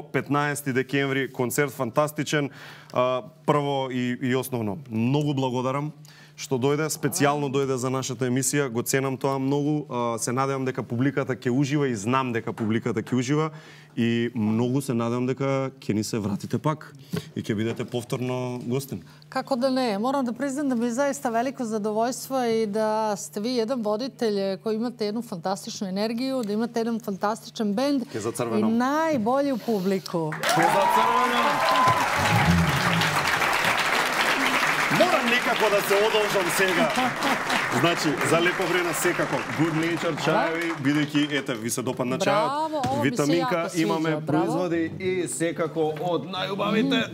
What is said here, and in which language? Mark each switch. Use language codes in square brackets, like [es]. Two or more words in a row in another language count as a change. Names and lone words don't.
[mk] 15 декември концерт фантастичен. Прво и основно, многу благодарам што дојде, специјално дојде за нашата емисија, го ценам тоа многу, се надевам дека публиката ќе ужива и знам дека публиката ќе ужива и многу се надевам дека ќе ни се вратите пак и ќе бидете повторно гостин. Како да не, [sr] moram da priznam da mi je zaista veliko zadovoljstvo i da ste vi jedan voditelj koji imate jednu fantastičnu energiju, da imate jedan fantastičan bend i najbolju publiku. [mk] Морам некако да се одолжам сега. Значи, за Лепа Брена секако Good Nature чаеви, бидејќи ете ви се допадна чајот. Витаминка имаме производи и секако од најубавите.